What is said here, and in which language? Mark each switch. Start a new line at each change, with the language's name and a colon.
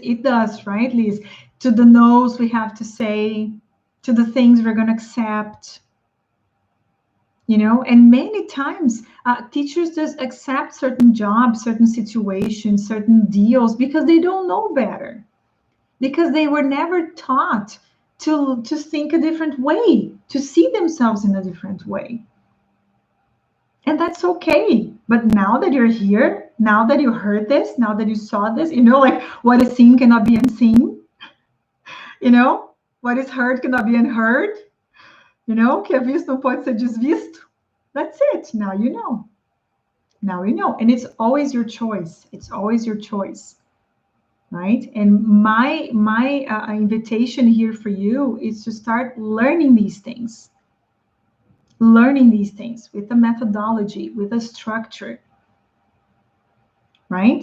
English: It does, right, Liz? To the no's we have to say, to the things we're going to accept, and many times teachers just accept certain jobs, certain situations, certain deals because they don't know better, because they were never taught to think a different way, to see themselves in a different way. And that's okay. But now that you're here, now that you heard this, now that you saw this, like, what is seen cannot be unseen. What is heard cannot be unheard.
Portuguese: Que é visto não pode ser desvisto.
English: That's it. Now you know. Now you know. And it's always your choice. It's always your choice. Right? And my invitation here for you is to start learning these things. Learning these things with a methodology, with a structure, right?